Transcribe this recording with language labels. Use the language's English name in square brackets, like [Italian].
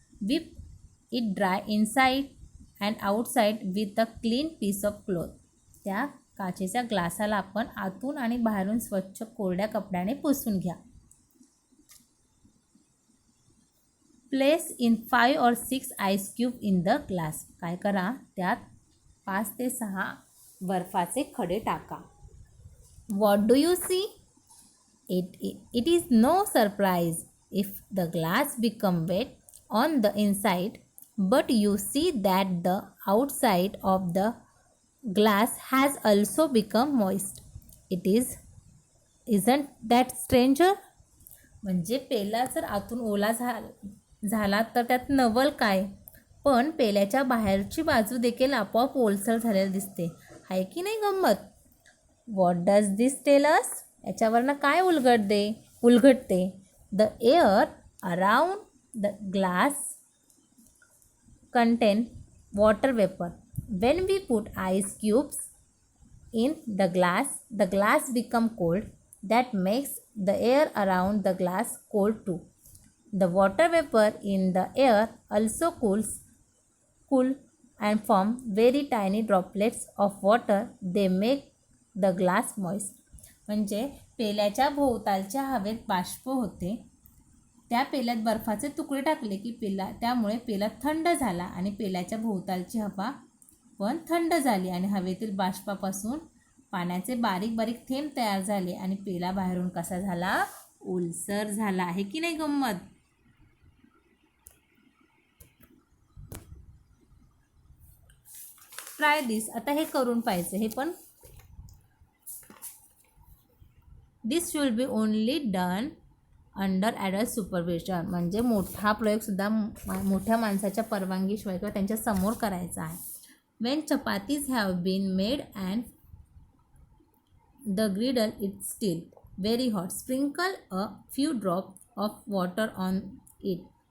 [English] Whip it dry inside and outside with a clean piece of cloth. [Marathi] त्या काचेच्या ग्लासाला आपण आतून आणि बाहेरून स्वच्छ कोरड्या कपड्याने पुसून घ्या. [English] Place in 5 or 6 ice cube in the glass. [Marathi] काय करा? त्यात 5 ते 6 बर्फाचे खडे टाका. [English] What do you see? It is no surprise if the glass become wet on the inside, but you see that the outside of the glass has also become moist. It is isn't that stranger? [Marathi] म्हणजे पेला जर आतून ओला झाला तर त्यात नवल काय, पण पेल्याच्या बाहेरची बाजू देखील आपोआप ओलसर झालेली दिसते. आहे की नाही गंमत? [English] What does this tell us? [Marathi] याच्यावरनं काय उलगडते? [English] The air around the glass contain water vapor. When we put ice cubes in the glass become cold. That makes the air around the glass cold too. The water vapor in the air also cool and form very tiny droplets of water. They make the glass moist. [Marathi] म्हणजे पेल्याच्या भोवतालच्या हवेत बाष्प होते. त्या पेल्यात बर्फाचे तुकडे टाकले की त्यामुळे पेला थंड झाला आणि पेल्याच्या भोवतालची हवा पण थंड झाली आणि हवेतील बाष्पापासून पाण्याचे बारीक बारीक थेंब तयार झाले आणि पेला बाहेरून कसा झाला? ओलसर झाला. आहे की नाही गंमत? [English] Try this. [Marathi] आता हे करून पाहिजे. हे पण [English] This should be only done under adult supervision. [Marathi] म्हणजे मोठा प्रयोगसुद्धा मोठ्या माणसाच्या परवानगीशिवाय किंवा त्यांच्या समोर करायचा आहे. [English] When chapatis have been made and the griddle it still very hot. Sprinkle a few drop of water on it.